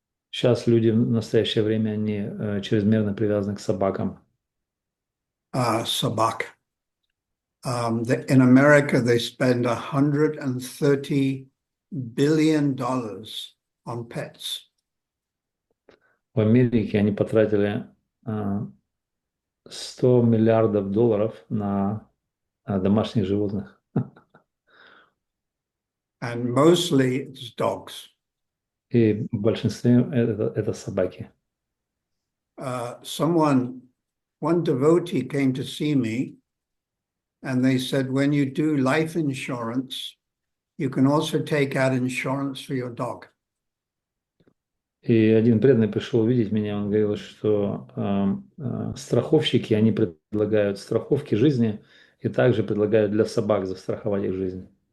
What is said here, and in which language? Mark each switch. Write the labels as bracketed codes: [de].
[ru] Сейчас люди в настоящее время, они чрезмерно привязаны к собакам. Sabak. [en] In America, they spend $130 billion on pets. [ru] В Америке они потратили 100 миллиардов долларов на домашних животных. [en] And mostly it's dogs. [ru] И в большинстве это собаки. [en] One devotee came to see me, and they said, when you do life insurance, you can also take out insurance for your dog. [ru] И один преданный пришел увидеть меня, он говорил, что страховщики, они предлагают страховки жизни и также предлагают для собак застраховать их жизнь.